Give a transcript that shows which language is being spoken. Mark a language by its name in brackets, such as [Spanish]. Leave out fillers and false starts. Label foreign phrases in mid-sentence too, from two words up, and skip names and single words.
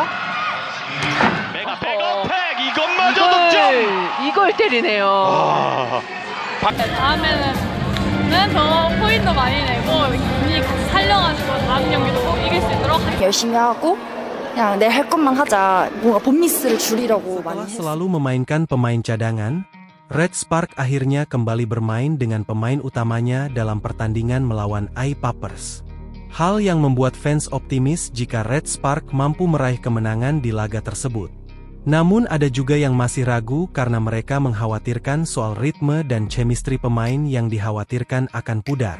[Korean] 메가 백어택 이것마저 득점. 이걸 때리네요. 와. 다음에는 더 포인트 많이 내고 분위기 같이 살려가지고 다음 경기도 꼭 이길 수 있도록 열심히 하고 그냥 내 할 것만 하자. 뭔가 본미스를 줄이려고 많이 [Indonesian] Setelah [Korean] 했어요. [Indonesian] selalu memainkan pemain cadangan, Red Spark akhirnya kembali bermain dengan pemain utamanya dalam pertandingan melawan AI Papers. Hal yang membuat fans optimis jika Red Spark mampu meraih kemenangan di laga tersebut. Namun ada juga yang masih ragu karena mereka mengkhawatirkan soal ritme dan chemistry pemain yang dikhawatirkan akan pudar.